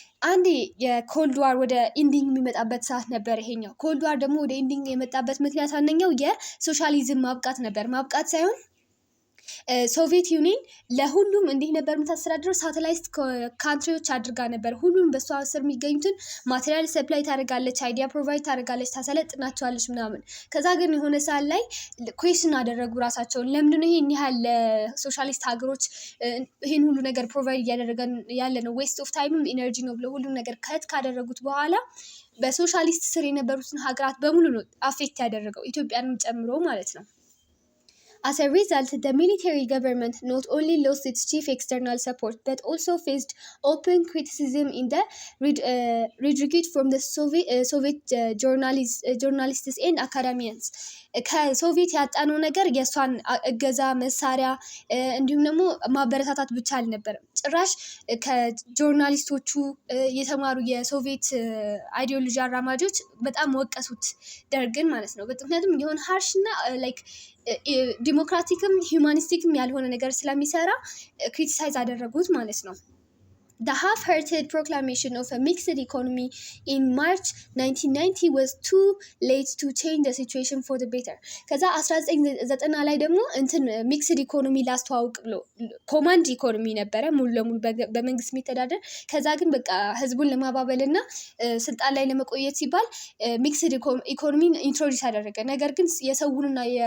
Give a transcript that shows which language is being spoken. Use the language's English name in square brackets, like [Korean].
[Amharic] አንድ የኮልድ ዋር ወደ ኢንዲንግ የሚመጣበት ሰዓት ነበር። ይሄኛው ኮልድ ዋር ደግሞ ወደ ኢንዲንግ የመጣበት ምክንያት አንደኛው የሶሻሊዝም ማብቃት ነበር። ማብቃት ሳይሆን ሶቪየት ዩኒየን ለሁሉም እንዲህ ነበር የምታስተዳድረው። ሳተላይት ካንትሪዎች አድርጋ ነበር። ሁሉም በሷ ስር የሚገኙትን ማቴሪያል ሰፕላይ ታደርጋለች፣ አይዲያ ፕሮቫይድ ታደርጋለች፣ ታሰለጥናቸዋለች ምናምን። ከዛ ግን የሆነ ሰዓት ላይ ኩዌስችን አደረጉ ራሳቸውን። ለምንድነው ይሄን ያህል ሶሻሊስት ሀገሮች ይሄን ሁሉ ነገር ፕሮቫይድ እያደረገን ያለ ነው? ዌስት ኦፍ ታይምም ኢነርጂ ነው ብለው ሁሉም ነገር ከት ካደረጉት በኋላ በሶሻሊስት ስር የነበሩትን ሀገራት በሙሉ ነው አፌክት ያደረገው፣ ኢትዮጵያንም ጨምሮ ማለት ነው። [English] As a result, the military government not only lost its chief external support, but also faced open criticism in the retreat from the Soviet journalists and academians. [Amharic] ከሶቪየት ያጣነው ነገር የእሷን እገዛ መሳሪያ እንዲሁም ደግሞ ማበረታታት ብቻ አልነበረም። ጭራሽ ከጆርናሊስቶቹ የተማሩ የሶቪየት አይዲዮሎጂ አራማጆች በጣም ወቀሱት ደርግን ማለት ነው። ምክንያቱም የሆነ ሃርሽና ላይክ ዲሞክራቲክም ሂውማኒስቲክም ያልሆነ ነገር ስለሚሰራ ክሪቲሳይዝ አደረጉት ማለት ነው። [English] The half-hearted proclamation of a mixed economy in March 1990 was too late to change the situation for the better. [Amharic] ከዛ 1990 ላይ ደግሞ እንትን ሚክስድ ኢኮኖሚ ላስተዋውቅ ብሎ ኮማንድ ኢኮኖሚ ነበረ ሙሉ ለሙሉ በመንግስት የሚተዳደር። ከዛ ግን በቃ ህዝቡን ለማባበልና ስልጣን ላይ ለመቆየት ሲባል ሚክስድ ኢኮኖሚን ኢንትሮዲውስ አደረገ። ነገር ግን የሰውንና